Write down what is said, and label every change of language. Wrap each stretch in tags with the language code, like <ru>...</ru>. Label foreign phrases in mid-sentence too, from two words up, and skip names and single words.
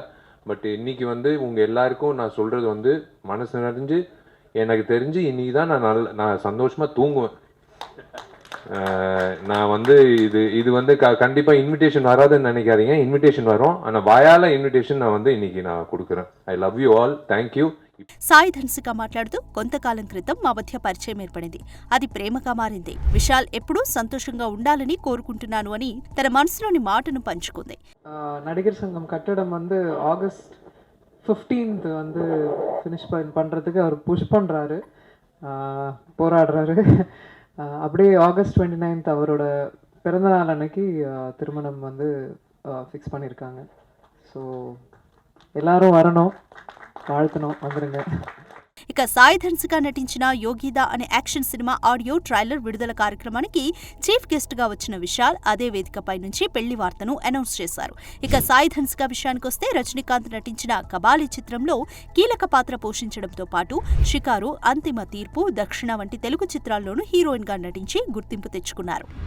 <ta>பட் இன்னைக்கு வந்து உங்க எல்லாருக்கும் நான் சொல்றது வந்து மனசு நிறைஞ்சு, எனக்கு தெரிஞ்சு இன்னைக்கு தான் நான் சந்தோஷமா தூங்குவேன். நான் வந்து இது வந்து கண்டிப்பா இன்விடேஷன் வராதுன்னு நினைக்காதீங்க. இன்விடேஷன் வரும், ஆனா வாயால இன்விடேஷன் நான் வந்து இன்னைக்கு நான் கொடுக்குறேன்.</ta> <en>I love you all, thank you.</en> <te>సాయి ధన్సిక మాట్లాడుతూ, కొంతకాలం క్రితం మా మధ్య పరిచయం ఏర్పడింది, అది ప్రేమగా మారింది. విశాల్ ఎప్పుడూ సంతోషంగా ఉండాలని కోరుకుంటున్నాను అని తన మనసులోని మాటను పంచుకుంది.</te> <ta>நடிகர் சங்கம் கட்டடம் வந்து ஆகஸ்ட் 15th வந்து ஃபினிஷ் பண்ணுறதுக்கு அவர் புஷ் பண்ணுறாரு, போராடுறாரு. அப்படியே ஆகஸ்ட் 29th அவரோட பிறந்தநாள் அன்னைக்கு திருமணம் வந்து ஃபிக்ஸ் பண்ணியிருக்காங்க. ஸோ எல்லாரும் வரணும், வாழ்த்தணும், வந்துடுங்க.</ta> <te>ఇక సాయి ధన్సిక నటించిన యోగిదా అనే యాక్షన్ సినిమా</te> <en>audio trailer</en> <te>విడుదల కార్యక్రమానికి</te> <en>chief guest</en> <te>గా వచ్చిన విశాల్ అదే వేదికపై నుంచి పెళ్లి వార్తను అనౌన్స్ చేశారు. ఇక సాయి ధన్సిక విషయానికొస్తే, రజనీకాంత్ నటించిన కబాలి చిత్రంలో కీలక పాత్ర పోషించడంతో పాటు షికారు, అంతిమ తీర్పు, దక్షిణ వంటి తెలుగు చిత్రాల్లోనూ హీరోయిన్ గా నటించి గుర్తింపు తెచ్చుకున్నారు.</te>